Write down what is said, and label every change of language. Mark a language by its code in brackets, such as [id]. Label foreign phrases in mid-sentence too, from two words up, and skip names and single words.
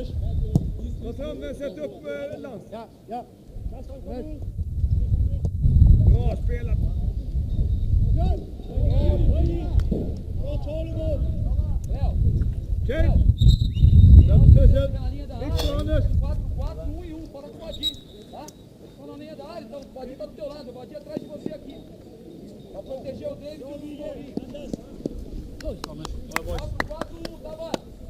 [sv] Ta fram, sätt upp Lans. Ja. Bra spelat. Okej. Victor Anders. [pt] 4-1 e 1. Fala com o Vadinho, tá? Tá na linha da área, então o Vadinho tá do teu lado. O Vadinho atrás de você aqui. Pra proteger o David e o Paulinho. 4-1, tá lá.